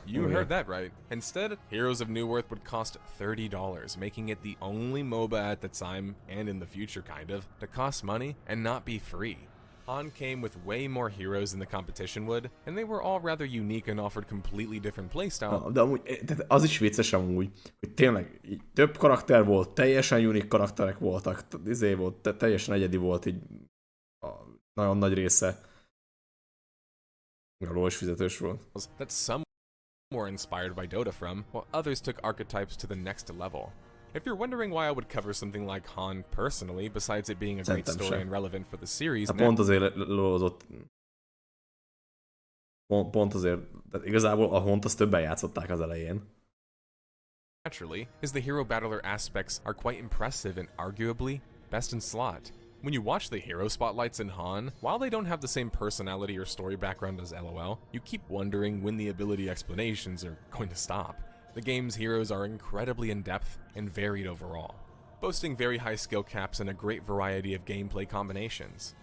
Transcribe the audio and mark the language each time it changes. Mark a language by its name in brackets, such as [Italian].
[English] you heard that right. Instead, Heroes of Newerth would cost $30, making it the only MOBA at the time, and in the future kind of, to cost money and not be free. Han came with way more heroes than the competition would, and they were all rather unique and offered completely different playstyle. [Hungarian] De amúgy, tehát az is vicces amúgy, hogy tényleg így több karakter volt, teljesen unik karakterek voltak, volt, teljesen egyedi volt így a nagyon nagy része. A LoL is fizetős volt. [English] That some were inspired by Dota from, while others took archetypes to the next level. If you're wondering why I would cover something like Han personally, besides it being a great [Hungarian] Szerintem [English] story [Hungarian] sem. [English] and relevant for the series, [Hungarian] Hát pont azért lolozott. Pont azért, de igazából a Hont azt többen játszották az elején. [English] naturally, is the hero battler aspects are quite impressive and arguably best in slot. When you watch the hero spotlights in Han, while they don't have the same personality or story background as LOL, you keep wondering when the ability explanations are going to stop. The game's heroes are incredibly in-depth and varied overall, boasting very high skill caps and a great variety of gameplay combinations.